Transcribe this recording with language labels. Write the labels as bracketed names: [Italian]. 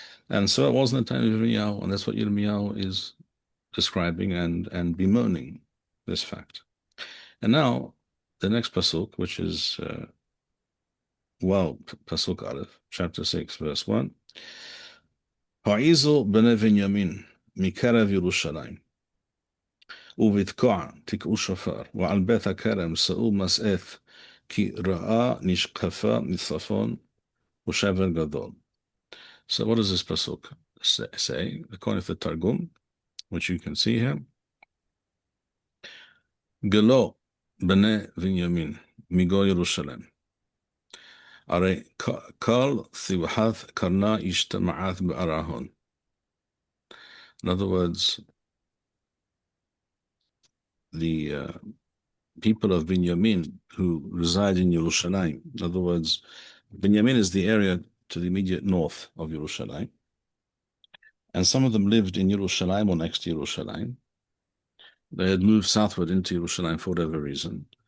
[English] And so it was in the time of Yirmiyahu, and that's what Yirmiyahu is describing and bemoaning this fact. And now, the next pasuk, which is pasuk Aleph, chapter 6, verse 1. [Hebrew] Ha'izu b'nei Binyamin mikarev Yerushalayim ובתקוע תקעו שופר, ועל בית הכרם שאו מסעת, כי רעה נשקפה מצפון ושבר גדול. [English] So what does this pasuk say? According to the Targum, which you can see here, [Aramaic] גלו בני בנימין מגו ירושלים. הרי כל סיבחת קרנה השתמעת בארהון. [English] In other words, the people of Binyamin who reside in Yerushalayim. In other words, Binyamin is the area to the immediate north of Yerushalayim. And some of them lived in Yerushalayim or next to Yerushalayim. They had moved southward into Yerushalayim for whatever reason.